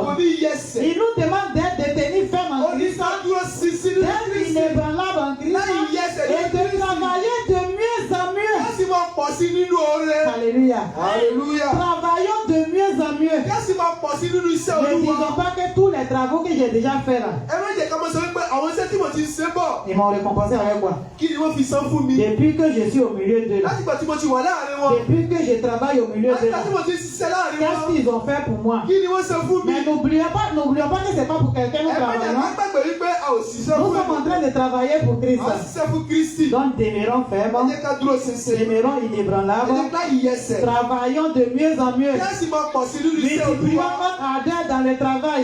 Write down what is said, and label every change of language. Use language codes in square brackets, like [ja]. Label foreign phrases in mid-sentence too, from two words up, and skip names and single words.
[fr] Il nous demande d'être détenus fermes en Christ, d'être inébranlables en Christ, et de travailler de mieux en mieux. Alléluia. Travaillons de mieux en mieux. Ne disons pas que tous les travaux que j'ai déjà fait là, [yo] àwọn iṣẹ́ tí mo ti ṣe bọ̀. [fr] Ils m'ont récompensé avec quoi? [yo] Kí ni wọ́n fi san fún mi? [fr] Depuis que je suis au milieu d'eux. [yo] Láti ìgbà tí mo ti wà láàrin wọn. [fr] Depuis que je travaille au milieu d'eux. [yo] Láti ìgbà tí mo ti ṣiṣẹ́ láàrin wọn. [fr] Qu'est-ce qu'ils ont fait pour moi? [yo] Kí ni wọ́n ṣe fún mi? [fr] Mais n'oublions pas que c'est pas pour quelqu'un nous travaillons. Nous sommes en train de travailler pour Christ. Donc demeurons fermes. Demeurons inébranlables. Travaillons de mieux en mieux. Multiplions notre ardeur dans le travail.